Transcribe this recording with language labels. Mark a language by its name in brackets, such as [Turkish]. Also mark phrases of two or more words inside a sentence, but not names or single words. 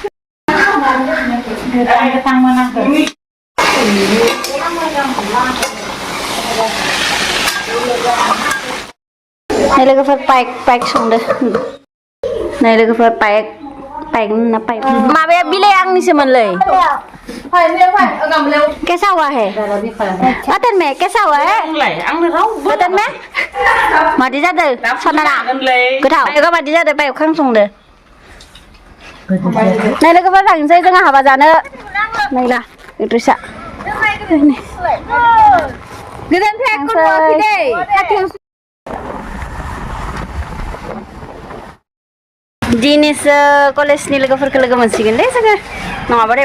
[Bodo] नै लोगोफोर पाइक संदो नै लोगोफोर पाइक माबाया बिलाइ आंनिसोमोनलै [Hindi] कैसा हुआ है बतन में कैसा हुआ है बतन में [Bodo] मादि जादों सनाना गोथाव एबा मादि जादों पाइक खां संदो नै लोगोफोर थांसै जोंहा हाबा जानो नैला इद्रिसा गोदान पेक खनवाखै दै दिनैसो कलेजनि लोगोफोरखौ लोगो मोनसिगोन दे जोङो नङाबाथाय